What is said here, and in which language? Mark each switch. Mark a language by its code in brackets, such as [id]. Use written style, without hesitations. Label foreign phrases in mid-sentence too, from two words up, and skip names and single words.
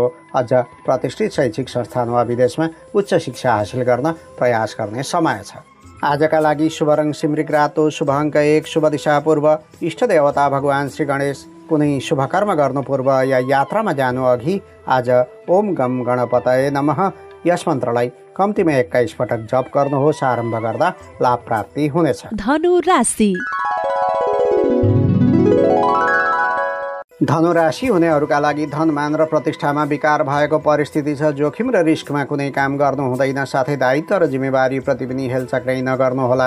[ne] अझ प्रतिष्ठित शैक्षिक संस्थान वा विदेशमा उच्च शिक्षा हासिल गर्न प्रयास गर्ने समय छ। आजका लागि शुभ रङ सिमरिक रातो, शुभ अङ्क 1, शुभ दिशा पूर्व, इष्ट देवता भगवान श्री गणेश। कुनै शुभ कर्म गर्नु पूर्व या यात्रामा जानु अघि आज [sa] ओम गम गणपतये नमः [ne] यस मन्त्रलाई कम्तीमा 21 पटक जप गर्नुहोस्। आरम्भ गर्दा लाभ प्राप्ति हुनेछ। धनु राशि। धनुराशि हुनेहरूका लागि धनमान र प्रतिष्ठामा विकार भएको परिस्थिति छ। जोखिम र रिस्कमा कुनै काम गर्नु हुँदैन। साथै दायित्व र जिम्मेवारीप्रति पनि हेलचक्राइ नगर्नुहोला।